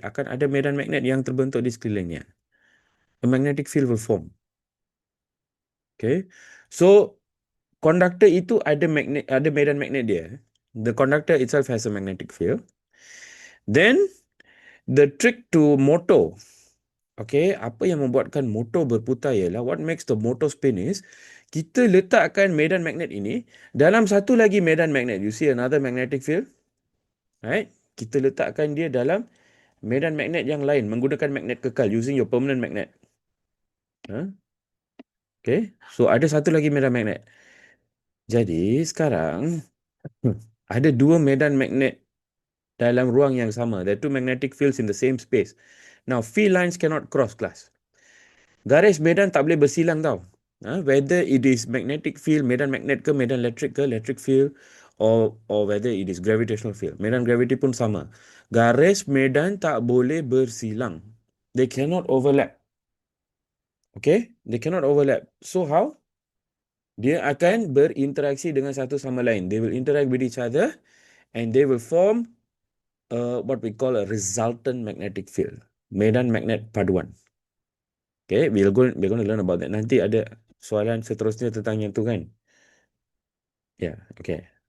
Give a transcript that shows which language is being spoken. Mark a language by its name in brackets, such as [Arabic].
[Malay] Akan ada medan magnet yang terbentuk di sekelilingnya. [English] A magnetic field will form. Okay. [Malay] So, konduktor itu ada medan magnet dia. [English] The conductor itself has a magnetic field. Then, the trick to motor. Okay, [Malay] apa yang membuatkan motor berputar ialah, [English] what makes the motor spin is, [Malay] kita letakkan medan magnet ini dalam satu lagi medan magnet. [English] You see another magnetic field? [Malay] Right? Kita letakkan dia dalam medan magnet yang lain menggunakan magnet kekal, [English] using your permanent magnet. [Malay] Okay, so ada satu lagi medan magnet. Jadi sekarang ada dua medan magnet dalam ruang yang sama. [English] There are two magnetic fields in the same space. Now, field lines cannot cross, class. [Malay] Garis medan tak boleh bersilang tau. [English] Whether it is magnetic field, [Malay] medan magnet ke, medan elektrik ke, [English] electric field, or whether it is gravitational field. [Malay] Medan gravity pun sama. Garis medan tak boleh bersilang. [English] They cannot overlap. Okay? They cannot overlap. So how? [Malay] Dia akan berinteraksi dengan satu sama lain. [English] They will interact with each other and they will form what we call a resultant magnetic field. [Malay] Medan magnet paduan. [English] Okay, we're going to learn about that. [Malay] Nanti ada soalan seterusnya tentang yang tu kan? Yeah, okay.